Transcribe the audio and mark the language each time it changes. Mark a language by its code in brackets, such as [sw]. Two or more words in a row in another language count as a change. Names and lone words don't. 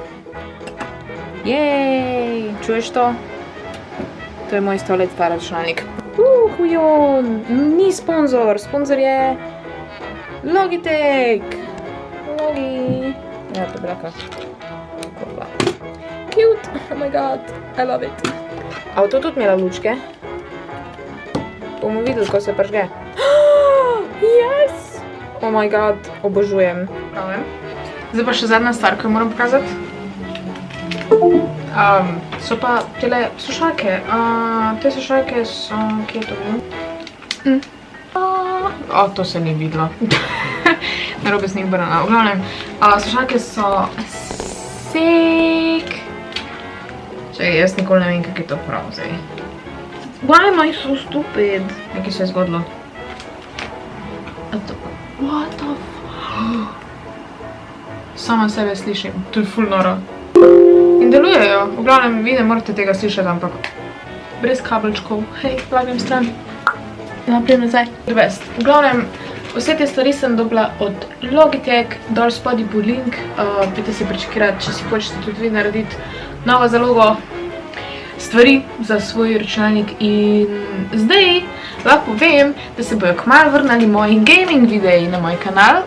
[sl] Jej, čuješ to? To je moj 100 let star računalnik. Hujo, ni sponzor, sponzor je Logitech. Logi. Ja, to bi rekla. Kopla. Cute, [en] oh my god, I love it. [sl] Avto tudi imela lučke. Bomo videli, ko se pržge. [en] Yes! Oh my god, [sl] obožujem. Zdaj pa še zadnja stvar, ko jo moram pokazati. So pa tele slušalke. Te slušalke so... Kje je to bilo? To se ni videlo. Narobe sem jih obrnila. V glavnem, slušalke so... Sick! Čakaj, jaz nikoli ne vem, kak je to prav zdaj. [en] Why am I so stupid? [sl] Nekaj se je zgodilo. [en] What the fuck? [sl] Sama sebe slišim. To je ful noro. In delujejo. V glavnem, vi ne morate tega slišati, ampak brez kabelčkov. Hej, lagam stran. Naprijem nazaj. [en] The best. [sl] V glavnem, vse te stvari sem dobila od Logitech. Dol spodaj bo link. Pejte si prečekirati, če si hočete tudi vi narediti novo zalogo stvari za svoj računalnik. In zdaj lahko povem, da se bojo kmalu vrnali moji gaming videi na moj kanal.